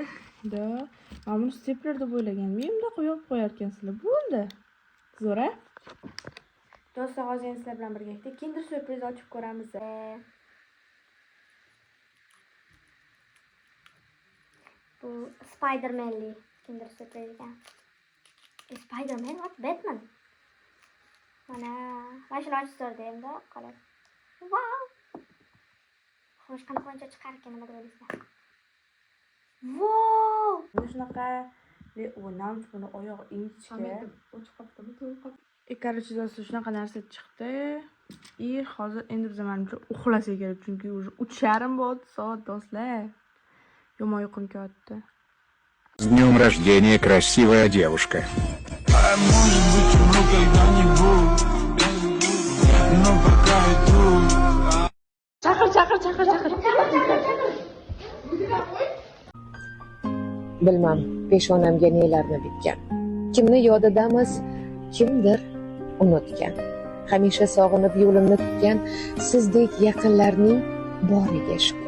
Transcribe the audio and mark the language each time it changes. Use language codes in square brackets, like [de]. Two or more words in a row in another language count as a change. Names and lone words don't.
[uz] Da, men buni stepler deb o'ylaganman. Menimda qo'yib qo'yar ekansizlar. Bo'ldi. Zo'r-a? Do'stlar, hozir sizlar bilan birgalikda Kinder Surprise ochib ko'ramiz. Bu Spider-Man'li Kinder Surprise ekan. [en] Spider-Man what? Batman. [uz] Mana shuni ochib endi qolib. Wow. Xo'sh, qanaqa chiqar ekan nima deb o'ylaysizlar? Wow! Mana shunaqa o'ynamchi buni oyog'i ingichka. O'chib qolibdi. Короче, do'stlar, shunaqa narsa chiqdi. И hozir endi biz menimcha uxlasak kerak, chunki уже 3:30 bo'ldi soat, do'stlar. Yomon uyqum kelyapti. [ru] С днем рождения, красивая девушка. А может быть умру когда-нибудь, но пока иду. [uz] Chaqir. Bilmam, peshonamga nelarni bitgan. Kimni yodidamiz, kimdir unutgan. Hamisha sog'inib yo'limni tutgan sizdek yaqinlarning boriga shukr.